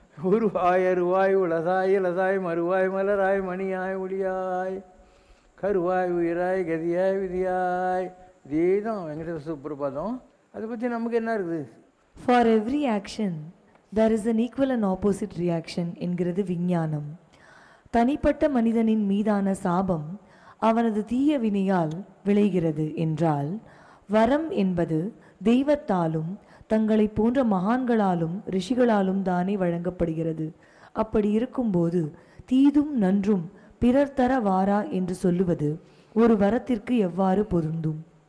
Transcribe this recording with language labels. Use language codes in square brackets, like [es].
[ta] உருவாய் அருவாய் உலதாய் இலதாய் மறுவாய் மலராய் மணியாய் ஒளியாய் கருவாய் உயிராய் கதியாய் விதியாய். இதே தான் வெங்கடேஸ்வர சுப்ரபாதம். அதை பற்றி நமக்கு என்ன இருக்குது? [en] for every action there is an equal and opposite reaction [ta] என்கிறது விஞ்ஞானம். தனிப்பட்ட மனிதனின் மீதான சாபம் அவனது தீய வினையால் விளைகிறது என்றால், வரம் என்பது தெய்வத்தாலும் தங்களை போன்ற மகான்களாலும் ரிஷிகளாலும் தானே வழங்கப்படுகிறது. அப்படி இருக்கும்போது தீதும் நன்றும் பிறர் தர வாரா என்று சொல்லுவது ஒரு வரத்திற்கு எவ்வாறு பொருந்தும்?